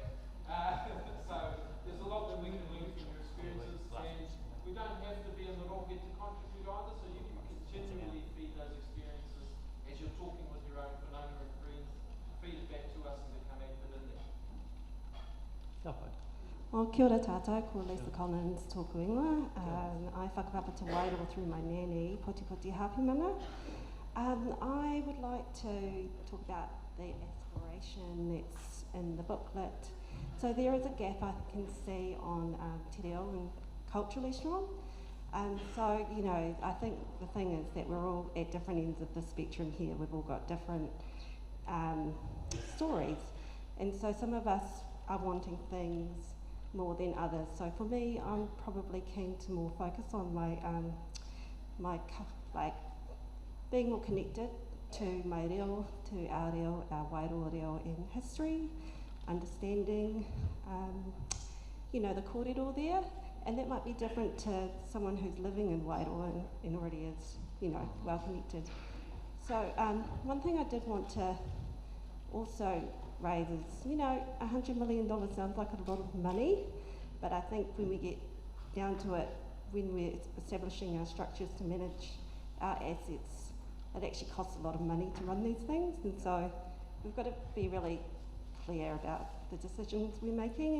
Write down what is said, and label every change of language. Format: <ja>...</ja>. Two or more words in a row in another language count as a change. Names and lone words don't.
<en>So there's a lot that we can learn from your experiences, and we don't have to be in the rocket to contribute either, so you can continually feed those experiences as you're talking with your own whanaunga and friends, feed it back to us and become active in there. Well,</en> <mi>kia ora tātou, ko Lisa Collins tōku ingoa.</mi> <en>I whakapapa te Wairoa through my nanny, Poti Poti Hapi Mana. I would like to talk about the aspiration that's in the booklet. So there is a gap I can see on</en> <mi>te reo</mi> <en>and culturally strong. So, you know, I think the thing is that we're all at different ends of the spectrum here. We've all got different stories. And so some of us are wanting things more than others. So for me, I'm probably keen to more focus on my, like being more connected to my reo, to our reo, our Wairoa reo in history, understanding, the kōrero there, and that might be different to someone who's living in Wairoa and already is, well connected. So one thing I did want to also raise is, $100 million sounds like a lot of money, but I think when we get down to it, when we're establishing our structures to manage our assets, it actually costs a lot of money to run these things, and so we've got to be really clear about the decisions we're making.</en>